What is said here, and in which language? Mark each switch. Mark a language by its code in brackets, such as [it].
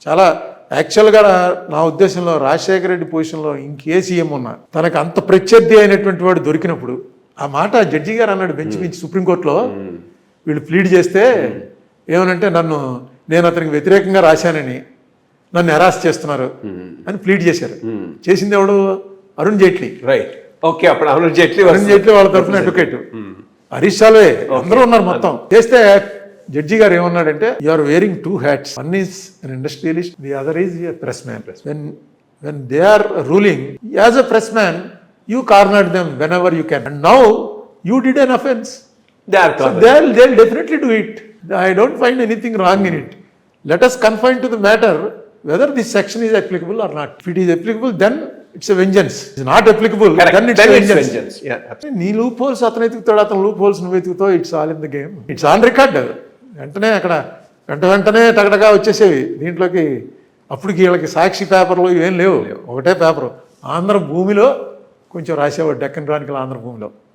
[te] చాలా యాక్చువల్గా నా ఉద్దేశంలో రాజశేఖర రెడ్డి పొజిషన్లో ఇంకే సీఎం ఉన్నా తనకు అంత ప్రత్యర్థి అయినటువంటి వాడు దొరికినప్పుడు, ఆ మాట జడ్జి గారు అన్నాడు బెంచ్ సుప్రీంకోర్టులో వీళ్ళు ప్లీడ్ చేస్తే ఏమనంటే నేను అతనికి వ్యతిరేకంగా రాశానని నన్ను హెరాస్ చేస్తున్నారు అని ప్లీడ్ చేశారు. చేసింది ఎవడు? అరుణ్ జైట్లీ. Right, okay. అప్పుడు అరుణ్ జైట్లీ వాళ్ళ తరఫున అడ్వకేట్, హరీష్ సాల్వే అందరూ ఉన్నారు. మొత్తం చేస్తే జడ్జి గారు ఏమన్నాడంటే, [en] You are wearing 2 hats. One is an industrialist, the other is a pressman. When they are ruling, as a pressman, you cornered them whenever you can. And now you did an offense. They'll definitely do it. I don't find anything wrong in it. Let us confine to the matter whether this section is applicable or not. If it is applicable, then it's a vengeance. It's not applicable, then it's vengeance. [te] నీ loop holes అతను ఎతుకుతాడు, అతను loop holes నువ్వు ఎతుకుతావు. [en] It's all in the game. It's on record. [te] వెంటనే అక్కడ వెంటనే టగటగా వచ్చేసేవి దీంట్లోకి. అప్పటికి వీళ్ళకి సాక్షి పేపర్లు ఏం లేవు, ఒకటే పేపరు. ఆంధ్ర భూమిలో కొంచెం రాసేవాడు, డెక్కన్ క్రానికల్ ఆంధ్ర భూమిలో.